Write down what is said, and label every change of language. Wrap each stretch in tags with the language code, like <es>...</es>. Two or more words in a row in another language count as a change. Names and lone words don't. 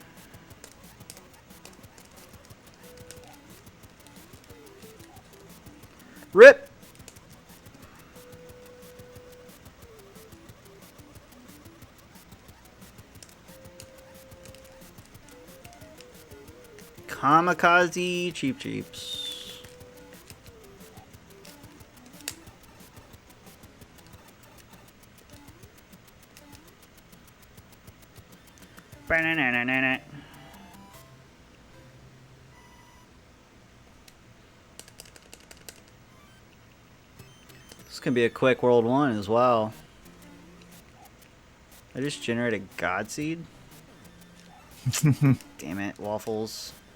<en>Rip! Kamikaze Cheap Cheeps. Ba-na-na-na-na-na. This can be a quick World 1 as well. I just generated God Seed. Damn it, waffles.</en>